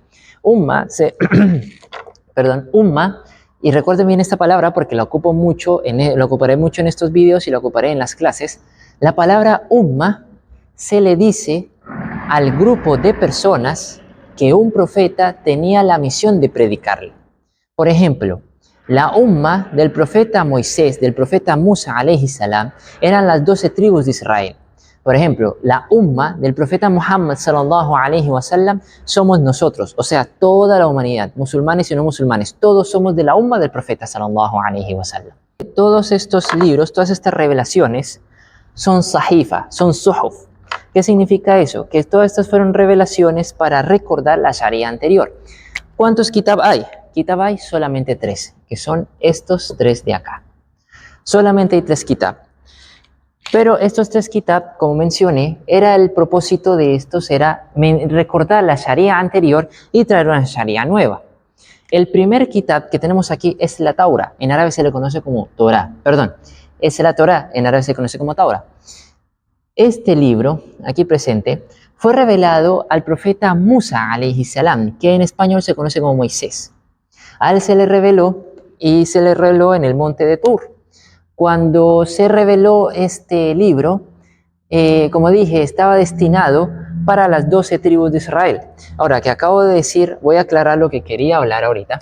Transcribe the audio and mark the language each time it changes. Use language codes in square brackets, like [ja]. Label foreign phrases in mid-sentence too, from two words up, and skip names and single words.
[es] Umma, y recuerden bien esta palabra porque la ocuparé mucho en estos videos y la ocuparé en las clases. La palabra umma se le dice al grupo de personas que un profeta tenía la misión de predicarle. Por ejemplo, la umma del profeta Moisés, del profeta Musa [ar] عليه السلام, [es] eran las 12 tribus de Israel. Por ejemplo, la umma del profeta Muhammad [ar] صلى الله عليه وسلم [es] somos nosotros, o sea, toda la humanidad, musulmanes y no musulmanes, todos somos de la umma del profeta [ar] صلى الله عليه وسلم. [es] Todos estos libros, todas estas revelaciones son sahifa, son suhuf. ¿Qué significa eso? Que todas estas fueron revelaciones para recordar la Sharia anterior. ¿Cuántos kitab hay? Kitab hay solamente 3, que son estos 3 de acá. Solamente hay 3 kitab. Pero estos 3 kitab, como mencioné, el propósito de estos era recordar la Sharia anterior y traer una Sharia nueva. El primer kitab que tenemos aquí es la Taura. En árabe se le conoce como Torah. Perdón, es la Torah. En árabe se conoce como Taura. Este libro, aquí presente, fue revelado al profeta Musa, [ar] عليه السلام, [es] que en español se conoce como Moisés. A él se le reveló y se le reveló en el monte de Tur. Cuando se reveló este libro, como dije, estaba destinado para las 12 tribus de Israel. Ahora que acabo de decir, voy a aclarar lo que quería hablar ahorita.